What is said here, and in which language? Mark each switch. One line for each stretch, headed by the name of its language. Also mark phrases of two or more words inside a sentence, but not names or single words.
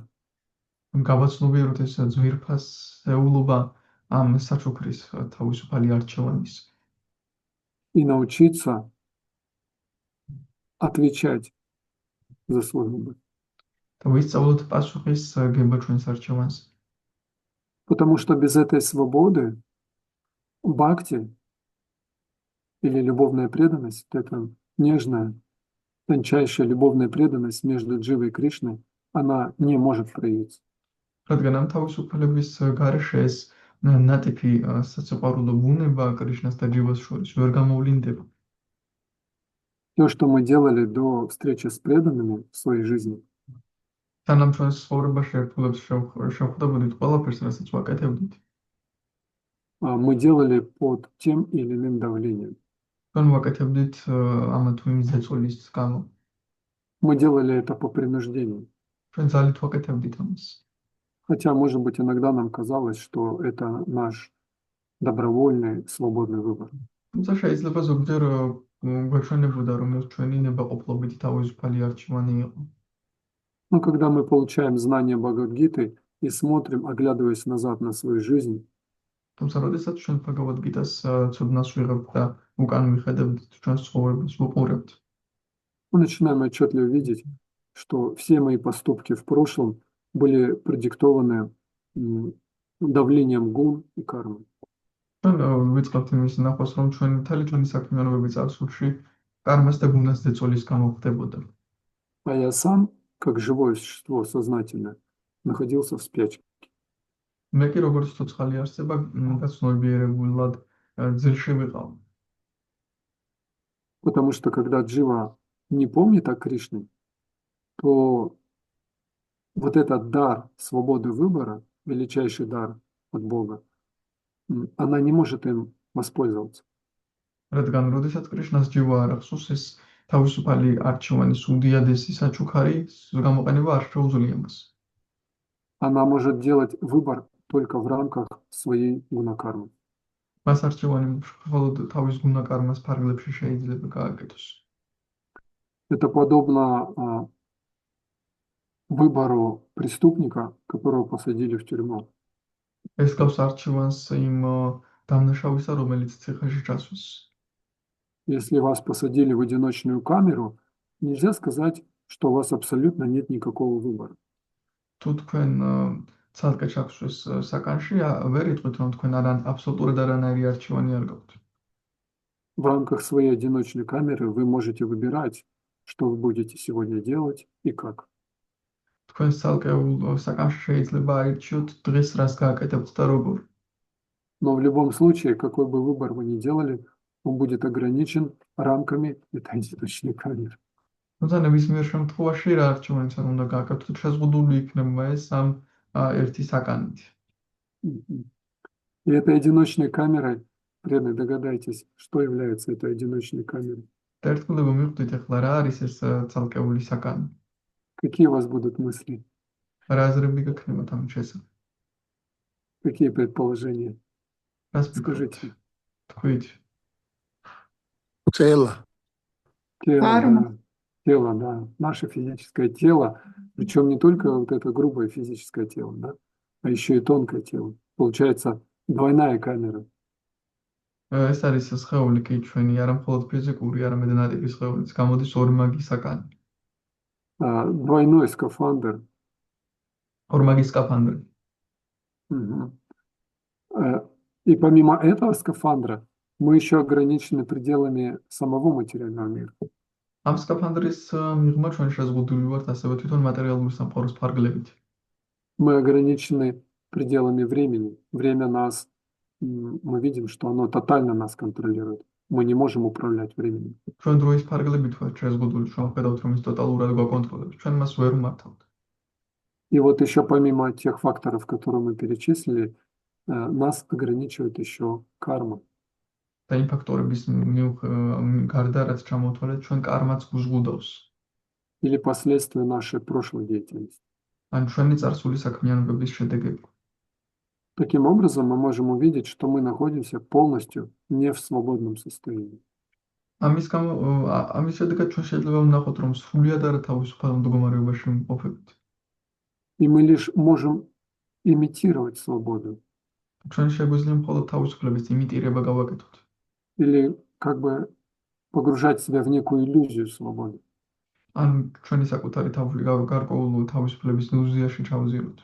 Georgian: გავაცნობიეროთ ეს ძვირფასეულობა ამ საჩუქრის თავისუფალი არჩევანის.
Russian: И научиться отвечать за свой выбор.
Georgian: და ვისწავლოთ პასუხის გება ჩვენს არჩევანს.
Russian: Потому что без этой свободы бхакти или любовная преданность, это нежная, тончайшая любовная преданность между Дживой и Кришной, она не может проявиться.
Georgian: რადგან ამ თავისუფლების გარეშე ეს ნატიფი საცოყარულო ბუნება კრიშნას და ჯივას შორის ვერ გამოვლინდება.
Russian: То, что мы делали до встречи с преданными в своей жизни,
Georgian: სანამ ჩვენს ცხოვრებაში ერთგულებს შევხვდებოდით ყველაფერს, რასაც ვაკეთებდით,
Russian: мы делали под тем или иным давлением.
Georgian: ჩვენ ვაკეთებდით ამა თუ იმ ზეწოლის გამო.
Russian: Мы делали это по принуждению.
Georgian: ჩვენ ძალით ვაკეთებდით ამას.
Russian: Хотя, может быть, иногда нам казалось, что это наш добровольный, свободный выбор.
Georgian: თუმცა შეიძლება ზოგჯერ გვეჩვენებოდა, რომ ეს ჩვენი ნებაყოფლობით თავისუფალი არჩევანი იყო.
Russian: Но когда мы получаем знания Бхагавад-гиты и смотрим, оглядываясь назад на свою жизнь,
Georgian: თუმცა როდესაც ჩვენ ბაგავად გიტას ცოდნას ვიღებთ და უკან ვიხედებთ ჩვენს ცხოვრებას ვუყურებთ,
Russian: мы начинаем отчетливо видеть, что все мои поступки в прошлом были продиктованы давлением гун и кармы.
Georgian: ჩვენ ვიწყებთ იმის ნახვას, რომ ჩვენი საქმიანობები წარსულში კარმას და გუნას ზეწოლის გამო ხდებოდა.
Russian: А я сам, как живое существо сознательное, находился в спячке.
Georgian: მე კი როგორც ცოცხალი არსება გაცნობიერებულად ძილში ვიყავ.
Russian: Потому что когда Джива не помнит о Кришне, то вот этот дар свободы выбора, величайший дар от Бога, она не может им воспользоваться.
Georgian: რადგან როდესაც კრიშნას ჯივა არ ახსოვს, ეს თავისუფალი არჩევანის უდიადესი საჩუქარი გამოყენება არ შეუძლია მას.
Russian: Она может делать выбор только в рамках своей гунакармы.
Georgian: მას არჩევანი მხოლოდ თავის გუნა კარმას ფარგლებში შეიძლება გააკეთოს.
Russian: Это подобно выбору преступника, которого посадили в тюрьму.
Georgian: ეს გავს არჩევანს იმ დამნაშავისა, რომელიც ციხეში ჩასვეს.
Russian: Если вас посадили в одиночную камеру, нельзя сказать, что у вас абсолютно нет никакого выбора.
Georgian: თუ თქვენ ცალკე ჩაქვსვეს საკანში, ვერ იტყვით, რომ თქვენ აბსოლუტურად არანაირი არჩევანი არ გაქვთ.
Russian: В рамках своей одиночной камеры вы можете выбирать, что вы будете сегодня делать и как.
Georgian: თქვენ ცალკეულ საკანში შეიძლება აირჩიოთ დღეს რას გააკეთებთ და როგორ.
Russian: Но в любом случае, какой бы выбор вы ни делали, он будет ограничен рамками этой одиночной камеры.
Georgian: თუმცა ნებისმიერ შემთხვევაში რა არჩევანიც არ უნდა გააკეთოთ, შეზღუდული იქნება ეს ამ ერთი საკანით.
Russian: И этой одиночной камерой, преданные, догадайтесь, что является этой одиночной камерой.
Georgian: და ერთგულება მივხვდით ახლა რა არის ეს ცალკეული საკანი.
Russian: Какие у вас будут мысли?
Georgian: რა აზრები გექნებათ ამ შესახებ?
Russian: Какие предположения?
Georgian: რას
Russian: Скажите.
Georgian: თქვით?
Russian: Тело. Тело, да, наше физическое тело, причем не только вот это грубое физическое тело, да, а еще и тонкое тело. Получается двойная камера.
Georgian: ეს არის სხეული კი ჩვენი, არა მხოლოდ ფიზიკური, არამედ ნატიფის სხეულიც. გამოდის ორი მაგი საკანი.
Russian: Двойной скафандр.
Georgian: ორი მაგი скафандრი.
Russian: И помимо этого скафандра мы еще ограничены пределами самого материального мира.
Georgian: ამ скафандრის მიღმა ჩვენ შეზღუდული ვართ ასევე თვითონ მატერიალური სამყაროს ფარგლებით.
Russian: Мы ограничены пределами времени. Время нас, мы видим, что оно тотально нас контролирует. Мы не можем управлять временем.
Georgian: ჩვენ დროის ფარგლებით ვართ შეზღუდული, ჩვენ ხედავთ, რომ ის ტოტალურად გვაკონტროლებს. ჩვენ მას ვერ ვმართავთ.
Russian: И вот еще помимо тех факторов, которые мы перечислили, нас ограничивает еще карма.
Georgian: და იმ ფაქტორების გარდა, რაც ჩამოვთვალეთ, ჩვენ კარმაც გვზღუდავს.
Russian: Или последствия нашей прошлой деятельности.
Georgian: ან ჩვენი წარსული საქმიანობების შედეგები.
Russian: Таким образом, мы можем увидеть, что мы находимся полностью не в свободном состоянии.
Georgian: ამის შედეგად ჩვენ შეიძლება ვნახოთ, რომ სრულიად არა თავისუფალ მდგომარეობაში ვიმყოფებით.
Russian: И мы лишь можем имитировать свободу.
Georgian: ჩვენ შეგვიძლია მხოლოდ თავისუფლების იმიტირება გავაკეთოთ.
Russian: Или как бы погружать себя в некую иллюзию свободы.
Georgian: ან ჩვენი საკუთარი გარკვეულ თავისუფლების ილუზიაში ჩავზიაროთ.